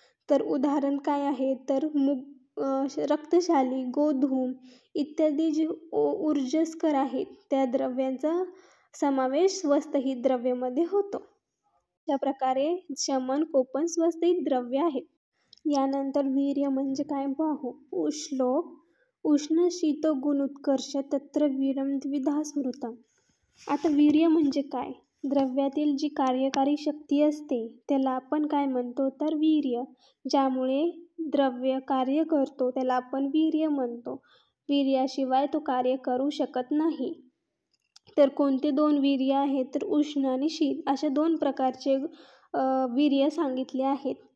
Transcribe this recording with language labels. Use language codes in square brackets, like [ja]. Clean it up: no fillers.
[mr] तर उदाहरण काय आहे तर रक्तशाली, गोधूम इत्यादी जे ऊर्जस्कर आहेत त्या द्रव्यांचा समावेश स्वस्थहित द्रव्यामध्ये होतो. अशा प्रकारे शमन, कोपन, स्वस्थहित द्रव्य आहेत. यानंतर वीर्य म्हणजे काय पाहू. श्लोक. [sa] उष्ण शीत गुण उत्कर्ष तत्र वीर्यं द्विधा स्मृतम्. [mr] आता वीर्य म्हणजे काय? द्रव्यातील जी कार्यकारी शक्ती असते त्याला आपण काय म्हणतो तर वीर्य. ज्यामुळे द्रव्य कार्य करतो त्याला आपण वीर्य म्हणतो. वीर्याशिवाय तो कार्य करू शकत नाही. तर कोणते 2 वीर्य आहेत तर उष्ण आणि शीत अशा 2 प्रकारचे वीर्य सांगितले आहेत.